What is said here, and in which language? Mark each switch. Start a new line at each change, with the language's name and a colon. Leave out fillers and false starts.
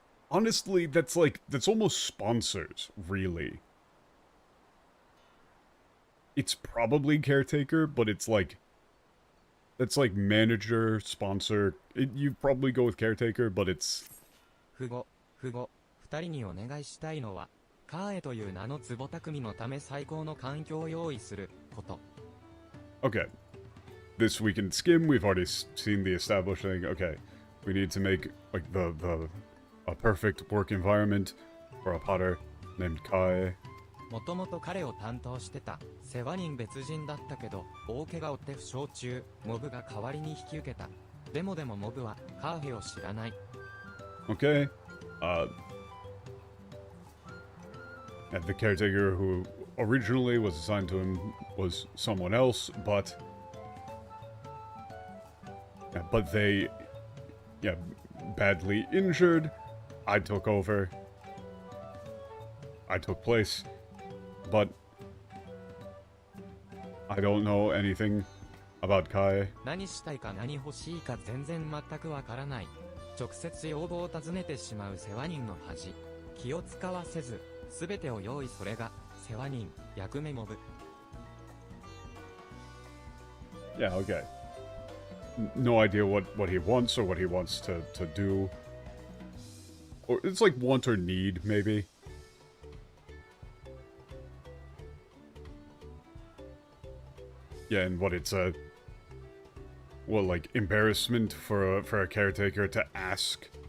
English: Honestly, that's almost sponsors, really. It's probably caretaker, but it's like... That's like manager, sponsor. You probably go with caretaker, but it's...
Japanese: 二人にお願いしたいのは、カーエという名の壺匠のため最高の環境を用意すること。
English: Okay. This week in Skim, we've already seen the established thing. Okay. We need to make, like, a perfect work environment for a potter named Kai.
Japanese: もともと彼を担当してた世話人別人だったけど大怪我を負って負傷中、モブが代わりに引き受けた。でもモブはカーヘを知らない。
English: Okay. And the caretaker who originally was assigned to him was someone else, but they, badly injured. I took over. I took place. But I don't know anything about Kai.
Japanese: 何したいか何欲しいか全然全くわからない。直接要望を尋ねてしまう世話人の恥。気を使わせず、すべてを用意、それが世話人、役目モブ。
English: Yeah, okay. No idea what he wants or what he wants to do. Or it's like want or need, maybe. Yeah, and what it's a... Well, like, embarrassment for a caretaker to ask.